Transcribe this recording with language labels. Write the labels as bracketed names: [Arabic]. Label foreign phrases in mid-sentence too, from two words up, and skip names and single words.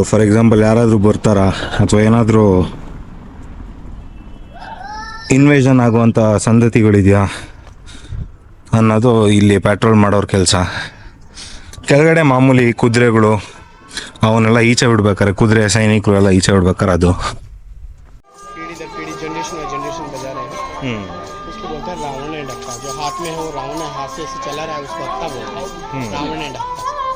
[English] for example [Kannada] ಯಾರಾದರೂ ಬರ್ತಾರಾ ಅಥವಾ ಏನಾದರೂ ಇನ್ವೇಷನ್ ಆಗುವಂಥ ಸಂಗತಿಗಳಿದೆಯಾ ಅನ್ನೋದು ಇಲ್ಲಿ ಪೆಟ್ರೋಲ್ ಮಾಡೋರ ಕೆಲಸ. ಕೆಳಗಡೆ ಮಾಮೂಲಿ ಕುದುರೆಗಳು ಅವನ್ನೆಲ್ಲ ಈಚೆ ಬಿಡ್ಬೇಕಾರೆ, ಕುದುರೆ ಸೈನಿಕರು ಎಲ್ಲ ಈಚೆ ಬಿಡ್ಬೇಕಾರೆ ಅದು [Hindi] रावण है डक्का, जो हाथ में है वो रावण है, हाथ से ऐसे चला रहा है उसको हत्ता बोलते हैं, रावण है डक्का.